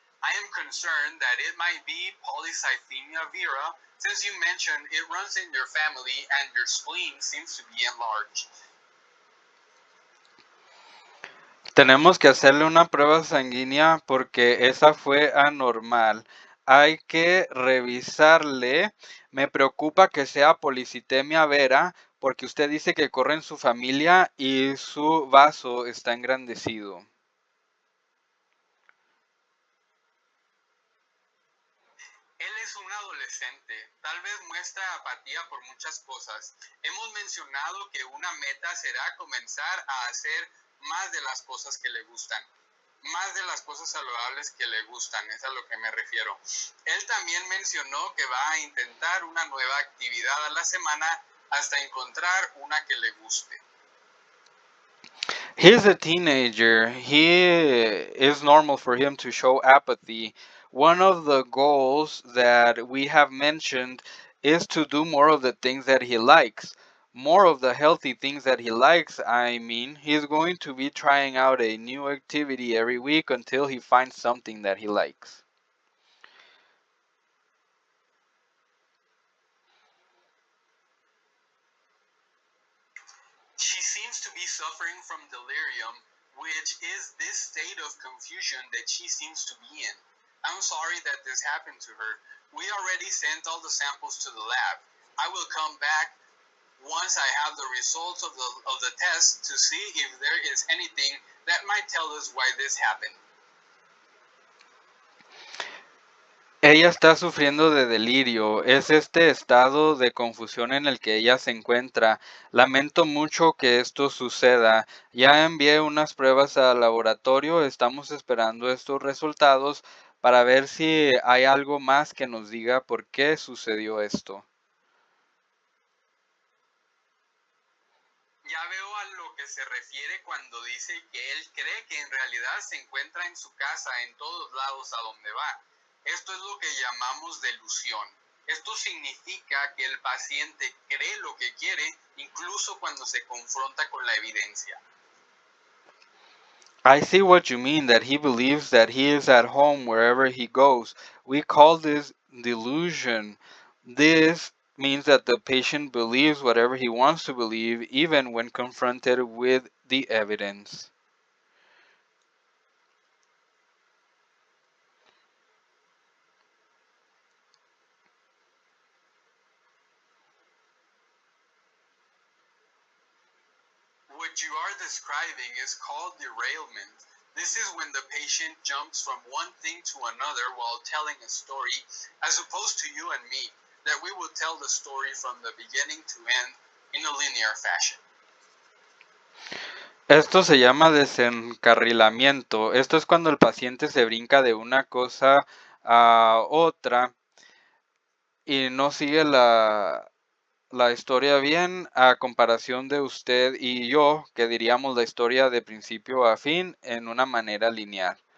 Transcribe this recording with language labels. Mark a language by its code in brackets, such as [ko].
[en] I am concerned that it might be polycythemia vera, since you mentioned it runs in your family and your spleen seems to be enlarged. [es] Tenemos que hacerle una prueba sanguínea porque esa fue anormal. Hay que revisarle. Me preocupa que sea policitemia vera porque usted dice que corre en su familia y su vaso está engrandecido. Él es un adolescente, tal vez muestra apatía por muchas cosas. Hemos mencionado que una meta será comenzar a hacer más de las cosas que le gustan. Más de las cosas saludables que le gustan, es a lo que me refiero. Él también mencionó que va a intentar una nueva actividad a la semana hasta encontrar una que le guste. [en] He's a teenager. Is normal for him to show apathy. One of the goals that we have mentioned is to do more of the things that he likes. more of the healthy things that he likes. I mean, he's going to be trying out a new activity every week until he finds something that he likes. She seems to be suffering from delirium, which is this state of confusion that she seems to be in. I'm sorry that this happened to her. We already sent all the samples to the lab. I will come back once I have the results of the test to see if there is anything that might tell us why this happened. [es] Ella está sufriendo de delirio. Es este estado de confusión en el que ella se encuentra. Lamento mucho que esto suceda. Ya envié unas pruebas al laboratorio. Estamos esperando estos resultados para ver si hay algo más que nos diga por qué sucedió esto. Ya veo a lo que se refiere cuando dice que él cree que en realidad se encuentra en su casa, en todos lados a donde va. Esto es lo que llamamos delusión. Esto significa que el paciente cree lo que quiere incluso cuando se confronta con la evidencia. [en] I see what you mean, that he believes that he is at home wherever he goes. We call this delusion. This means that the patient believes whatever he wants to believe, even when confronted with the evidence. What you are describing is called derailment. This is when the patient jumps from one thing to another while telling a story, as opposed to you and me, that we will tell the story from the beginning to end in a linear fashion. [es] Esto se llama desencarrilamiento. Esto es cuando el paciente se brinca de una cosa a otra y no sigue la historia bien a comparación de usted y yo, que diríamos la historia de principio a fin en una manera lineal.